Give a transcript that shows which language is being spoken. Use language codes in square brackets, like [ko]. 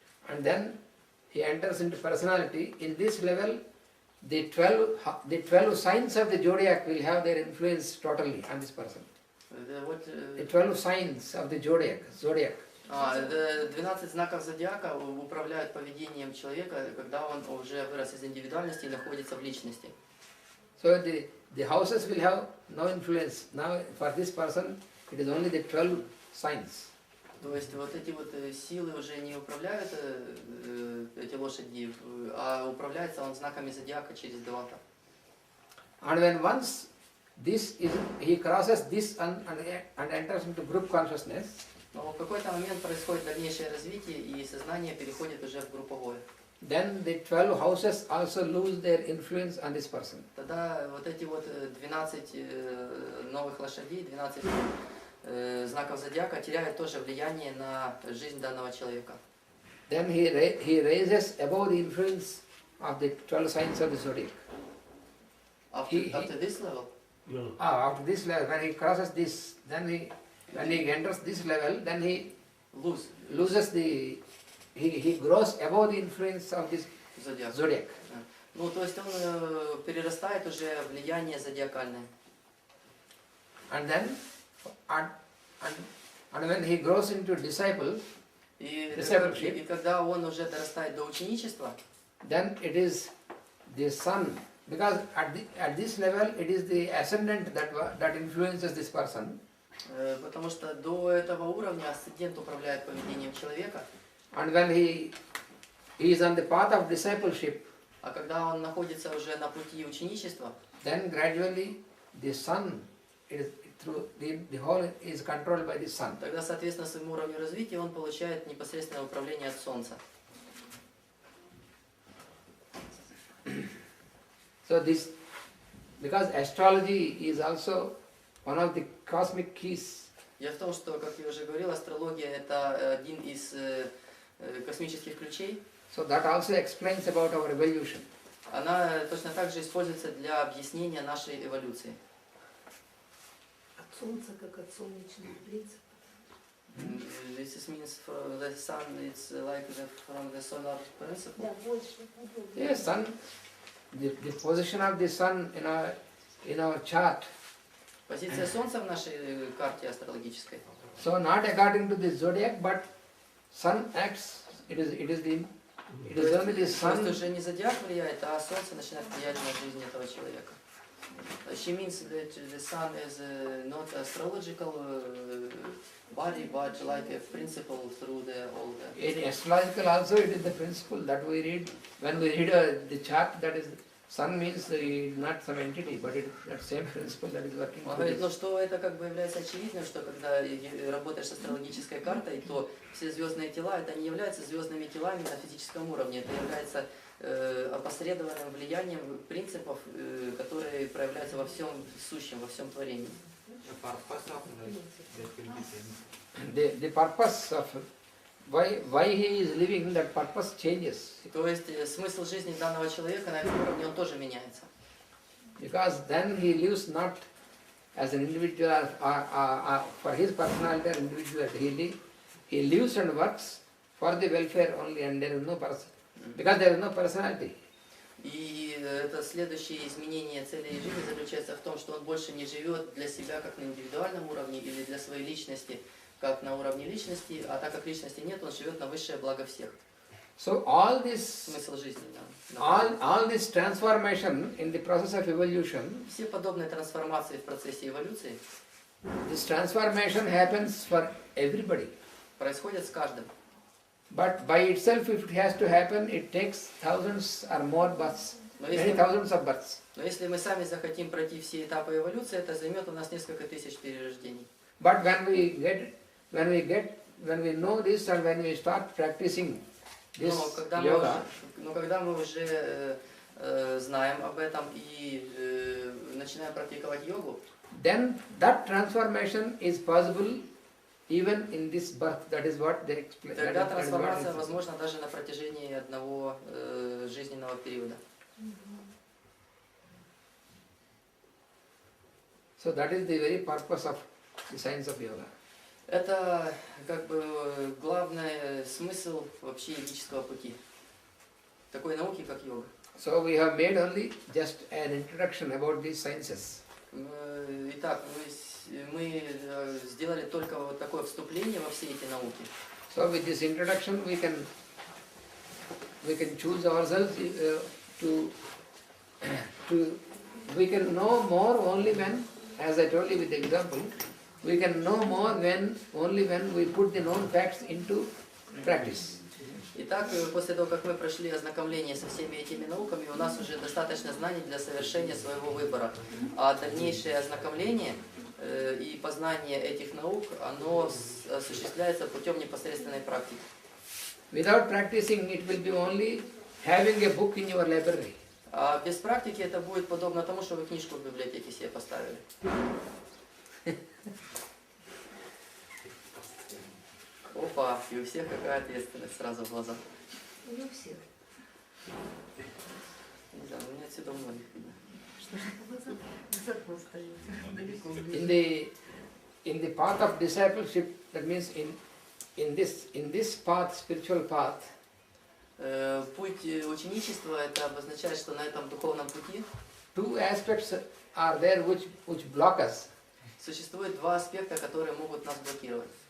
[en] And then he enters into personality. In this level, the 12 signs of the zodiac will have their influence totally on this person. The 12 signs of the zodiac. [ru] 12 знаков зодиака управляют поведением человека, когда он уже вырос из индивидуальности и находится в личности. [en] So the houses will have no influence. Now for this person, it is only the 12 signs. [ru] То есть вот эти вот силы уже не управляют эти лошади, а управляется он знаками зодиака через 2. [en] And when once he crosses this and enters into group consciousness, [ru] но в какой-то момент происходит дальнейшее развитие, и сознание переходит уже в групповое. [en] Then the 12 houses also lose their influence on this person. [ru] Тогда вот эти вот 12 новых лошадей, 12 знаков зодиака теряют тоже влияние на жизнь данного человека. [en] Then he raises above the influence of the 12 signs of the zodiac. After this level? No. After this level, when he crosses this, then when he enters this level, then he loses he grows above the influence of this zodiac. [ru] Ну, то есть он перерастает уже влияние зодиакальное. [en] And then, and when he grows into discipleship, [ru] и когда он уже дорастает до ученичества, [en] then it is the sun, because at this level it is the ascendant that influences this person. [ru] Потому что до этого уровня асцендент управляет поведением человека. [en] And when he is on the path of discipleship, [ru] а когда он находится уже на пути ученичества, [en] then gradually the sun, through the whole is controlled by the sun. [ru] Тогда, соответственно, своему уровню развития он получает непосредственное управление от Солнца. [en] So this, because astrology is also one of the cosmic keys. [ru] Дело в том, что, как я уже говорил, астрология это один из космических ключей. [en] So that also explains about our evolution. [ru] Она точно так же используется для объяснения нашей эволюции. От солнца, как от солнечного принципа. [en] This means from the sun, it's like from the solar principle. [ru] Да, больше. [en] Yes, sun. The position of the sun in our chart. [ru] Позиция Солнца в нашей карте астрологической. [en] So not according to the zodiac, but sun acts. It is only the [ru] То [en] sun. [ru] есть уже не зодиак влияет, а Солнце начинает влиять на жизнь этого человека. [en] She means that the sun is not astrological body, but like a principle through all the. In astrological also, it is the principle that we read when we read the chart. That is, sun means not some entity, but it is that same principle that is working. [ru] Он говорит, ну что это как бы является очевидным, что когда работаешь с астрологической картой, то все звездные тела это не являются звездными телами на физическом уровне, это является опосредованным влиянием принципов, которые проявляются во всем сущем, во всем творении. [en] The purpose of why he is living, that purpose changes. [ru] То есть смысл жизни данного человека на этом уровне он тоже меняется. [en] Because then he lives not as an individual or for his personality or individuality. He lives and works for the welfare only, and there is no person. Because there is no personality. [ru] И это следующее изменение цели жизни заключается в том, что он больше не живет для себя как на индивидуальном уровне или для своей личности, как на уровне личности, а так как личности нет, он живет на высшее благо всех. [en] So all this, [ru] Смысл жизни, да. [en] all this transformation in the process of evolution, [ru] Все подобные трансформации в процессе эволюции [en] this transformation happens for everybody. [ru] происходят с каждым. [en] But by itself, if it has to happen, it takes thousands or more births, many thousands of births. [ru] Но если мы сами захотим пройти все этапы эволюции, это займет у нас несколько тысяч перерождений. [en] But when we know this and when we start practicing this yoga, [ru] Но когда мы уже знаем об этом и начинаем практиковать йогу, [en] then that transformation is possible even in this birth. That is what they explain. [ru] тогда трансформация возможна даже на протяжении одного жизненного периода. So that is the very purpose of the science of yoga. Это как бы главный смысл вообще ведического пути. Такой науки, как йога. [en] So we have made only just an introduction about these sciences. [ru] Итак, мы сделали только вот такое вступление во все эти науки. [en] So with this introduction we can choose ourselves we can know more only when, as I told you with the example, we can know more only when we put the known facts into practice. [ru] Итак, после того, как мы прошли ознакомление со всеми этими науками, у нас уже достаточно знаний для совершения своего выбора. А дальнейшее ознакомление и познание этих наук, оно осуществляется путем непосредственной практики. [en] Without practicing, it will be only having a book in your library. [ru] А без практики это будет подобно тому, что вы книжку в библиотеке себе поставили. Опа, и у всех какая ответственность сразу в глазах. Не у всех. Не знаю, у меня отсюда у многих видно. Что же по глазам? Высоко стоит. Далеко. [en] In the path of discipleship, that means in this path, spiritual path, [ru] Путь ученичества, это обозначает, что на этом духовном пути [en] two aspects are there which block us. [ru] существует два аспекта, которые могут нас блокировать.